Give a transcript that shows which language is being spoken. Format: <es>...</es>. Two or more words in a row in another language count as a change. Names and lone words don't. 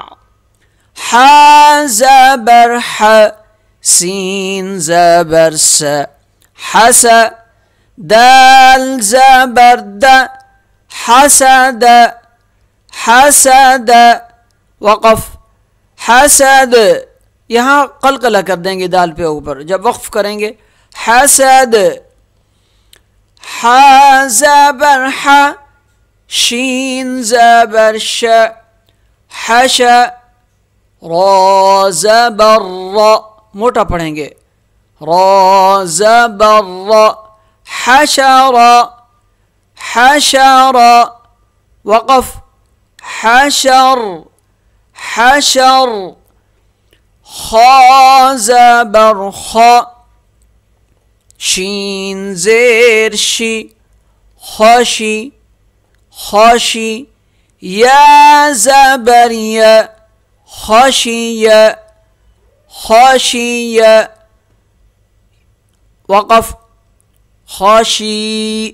<ur>ح زبر ح، سین زبر س حس، دال زبر د حسد حسد، وقف حسد. یہاں قلقلہ کر دیں گے دال پہ اوپر جب وقف کریں گے. حسد. ح زبر ح، شین زبر ش حش، را زبر را، موٹا پڑھیں گے را زبر را، حشر حشر، وقف حشر حشر. خا زبر خا، شین زیر شی خوشی خوشی، یا زبر یا، خشی خشی، وقف خشی.</ur>